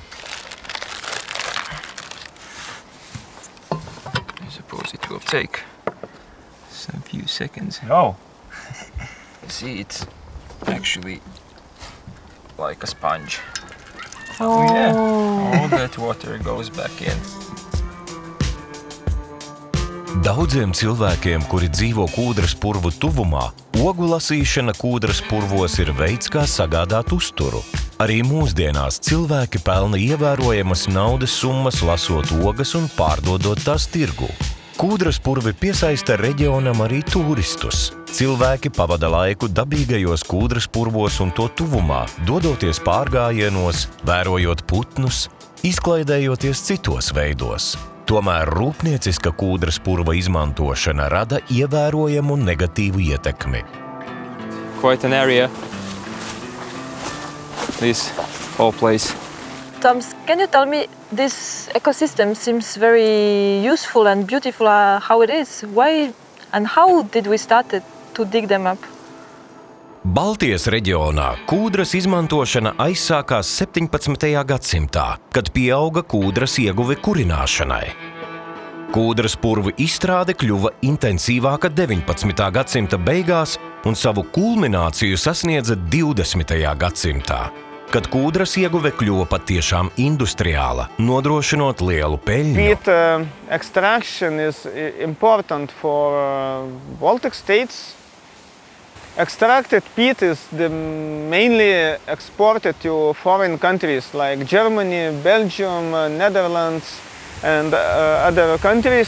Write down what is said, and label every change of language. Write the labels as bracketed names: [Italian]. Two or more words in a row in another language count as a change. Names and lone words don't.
[English] I suppose it will take some few seconds. Oh. See, it's actually like a sponge. oh. Yeah. All that water goes back in. [Latvian] Daudziem cilvēkiem, kuri dzīvo kūdras purvu tuvumā, ogu lasīšana kūdras purvos ir veids, kā sagādāt uzturu. Arī mūsdienās cilvēki pelna ievērojamas naudas summas, lasot ogas un pārdodot tās tirgū. Kūdras purvi piesaista reģionam arī turistus. Cilvēki pavada laiku dabīgajos kūdras purvos un to tuvumā, dodoties pārgājienos, vērojot putnus, izklaidējoties citos veidos. Tomēr rūpnieciska kūdras purva izmantošana rada ievērojamu negatīvu ietekmi. [English] Quite an area, this whole place. Thomas, can you tell me, this ecosystem seems very useful and beautiful, how it is. Why and how did we start to dig them up? [Latvian] Baltijas reģionā kūdras izmantošana aizsākās 17. gadsimtā, kad pieauga kūdras ieguve kurināšanai. Kūdras purvu izstrāde kļuva intensīvāka 19. gadsimta beigās un savu kulmināciju sasniedza 20. gadsimtā, kad kūdras ieguve kļuva patiešām industriāla, nodrošinot lielu peļņu. [English] Peat extraction is important for Baltic states. Extracted peat is mainly exported to foreign countries like Germany, Belgium, Netherlands and other countries.